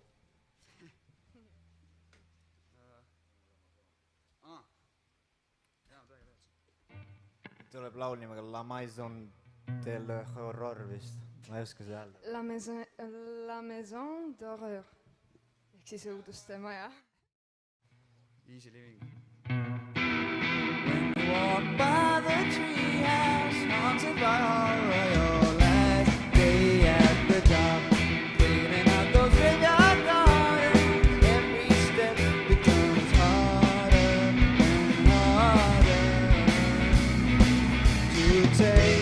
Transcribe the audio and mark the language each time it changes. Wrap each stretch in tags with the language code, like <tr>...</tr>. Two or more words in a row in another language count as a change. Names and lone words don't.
<et>tuleb laul nimega La Maison de l'Horror vist. Ma ei oska seda öelda. La Maison d'Horreur. Ehk siis õuduste maja.</et> <en>Easy living. When you walk by the treehouse, haunted by horror, your last day at the job, cleaning out those graveyard gardens, every step becomes harder and harder to take.</en>